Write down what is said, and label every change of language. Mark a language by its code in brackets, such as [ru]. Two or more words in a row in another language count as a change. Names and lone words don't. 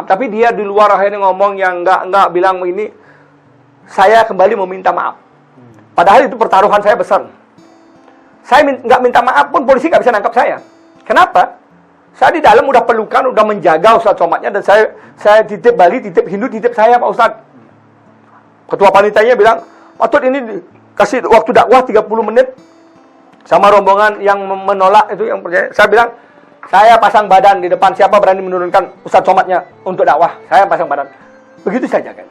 [id] Tapi dia di luar akhirnya ngomong yang enggak bilang ini. Saya kembali meminta maaf. Padahal itu pertaruhan saya besar. Saya nggak minta maaf pun polisi nggak bisa nangkap saya. Kenapa? Saya di dalam udah pelukan, udah menjaga Ustadz Somatnya, dan saya titip Bali, titip Hindu, titip saya Pak Ustadz. Ketua panitianya bilang, Patut ini kasih waktu dakwah 30 menit. sama rombongan yang menolak itu yang percaya. Saya bilang, saya pasang badan di depan, siapa berani menurunkan Ustadz Somatnya untuk dakwah, saya pasang badan. Begitu saja kan.